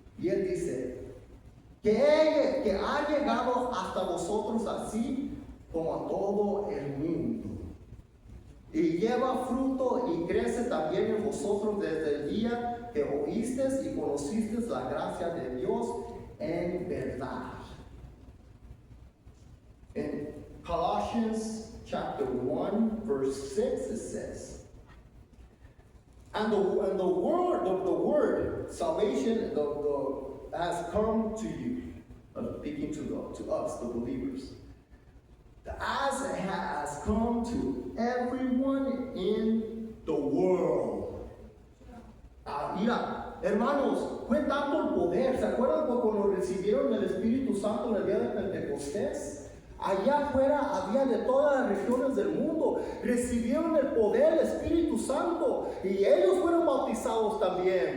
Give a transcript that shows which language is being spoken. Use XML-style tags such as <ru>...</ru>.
<es>Y él dice, que ha llegado hasta vosotros así como a todo el mundo. Y lleva fruto y crece también en vosotros desde el día que oísteis y conocisteis la gracia de Dios en verdad.</es> <en>In Colossians chapter 1, verse 6, it says, And the word, salvation, has come to you, speaking to us, the believers. As it has come to everyone in the world.</en> <es>Mira, hermanos, fue tanto el poder. ¿Se acuerdan cuando recibieron el Espíritu Santo en el día de Pentecostés? Allá afuera había de todas las regiones del mundo. Recibieron el poder del Espíritu Santo y ellos fueron bautizados también.</es>